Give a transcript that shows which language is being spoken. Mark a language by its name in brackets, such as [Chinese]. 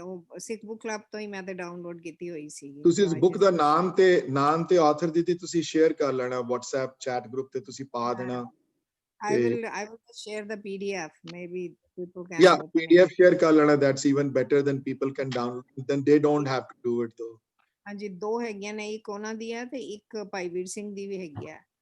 [Punjabi] ਉਹ ਸਿੱਖ book club ਤੋਂ ਹੀ ਮੈਂ ਤੇ ਡਾਊਨਲੋਡ ਕੀਤੀ ਹੋਈ ਸੀ। ਤੁਸੀਂ ਇਸ ਬੁੱਕ ਦਾ ਨਾਮ ਤੇ ਆਥਰ ਦੀ ਤੁਸੀਂ ਸ਼ੇਅਰ ਕਰ ਲੈਣਾ, WhatsApp ਚੈਟ ਗਰੁੱਪ ਤੇ ਤੁਸੀਂ ਪਾ ਦੇਣਾ। [English] I will share the PDF. Maybe people can. Yeah, PDF share [Punjabi] ਕਰ ਲੈਣਾ, [English] that's even better than people can download. Then they don't have to do it though. [Punjabi] ਹਾਂਜੀ, 2 ਹੈਗੀਆਂ ਨੇ, ਇੱਕ ਉਹਨਾਂ ਦੀ ਹੈ ਤੇ ਇੱਕ ਭਾਈ ਵੀਰ ਸਿੰਘ ਦੀ ਵੀ ਹੈਗੀ ਆ।